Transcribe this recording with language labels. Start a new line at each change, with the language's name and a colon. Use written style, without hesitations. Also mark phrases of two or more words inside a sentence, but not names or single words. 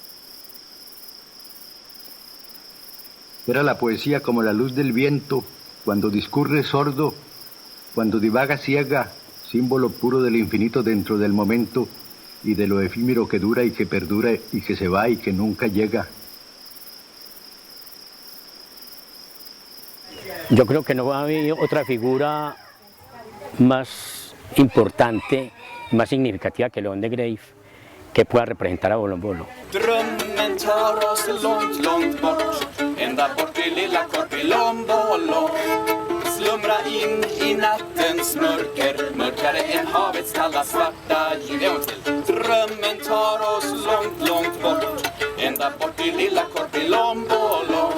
Spanish: Era la poesía como la luz del viento, cuando discurre sordo, cuando divaga ciega, símbolo puro del infinito dentro del momento y de lo efímero que dura y que perdura y que se va y que nunca llega. Yo creo que no va a haber otra figura más importante, más significativa que León de Greiff, que pueda representar a Bolombolo.
Swedish: Drömmen tar oss långt, långt bort, ända bort till lilla Korpilombolo. Slumra in i nattens mörker, mörkare än havets kalla svarta ljus. Drömmen tar oss långt, långt bort, ända bort till lilla Korpilombolo.